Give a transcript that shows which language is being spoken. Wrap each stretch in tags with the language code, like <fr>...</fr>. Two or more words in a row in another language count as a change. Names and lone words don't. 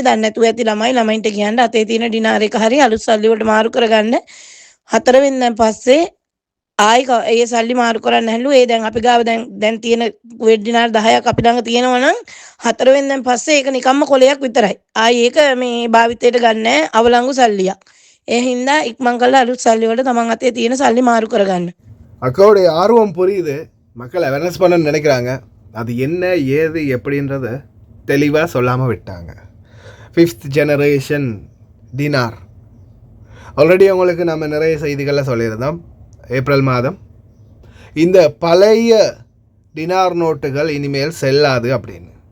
<si>දන්නේ නැතුව ඇති ළමයින්ට කියන්න අතේ තියෙන ඩිනාර් එක හරි අලුත් සල්ලි වලට මාරු කරගන්න 4 වෙනිදාන් පස්සේ ආයි ඒ සල්ලි මාරු කරන්න හැලු. ඒ දැන් අපි ගාව දැන් තියෙන කුවේට් දිනාර් 10ක් අපි ළඟ තියෙනවා නම් 4 වෙනිදාන් පස්සේ ඒක නිකම්ම කොලයක් විතරයි. ආයි ඒක මේ භාවිතයට ගන්න අවලංගු සල්ලියක්. ඒ හින්දා ඉක්මන් කරලා අලුත් සල්ලි වලට තමන් අතේ තියෙන සල්ලி மாறு කරගන්න.</si> <ta>அக்காவுடைய ஆர்வம் புரியுது. மக்கள் அவேர்னஸ் பண்ண நினைக்கிறாங்க. அது என்ன ஏது எப்படின்றத தெளிவாக சொல்லாமல் விட்டாங்க.</ta> <en>5th generation</en> <ta>டினார் ஆல்ரெடி உங்களுக்கு நம்ம நிறைய செய்திகளில் சொல்லியிருந்தோம். ஏப்ரல் மாதம் இந்த பழைய டினார் நோட்டுகள் இனிமேல் செல்லாது அப்படின்னு.</ta>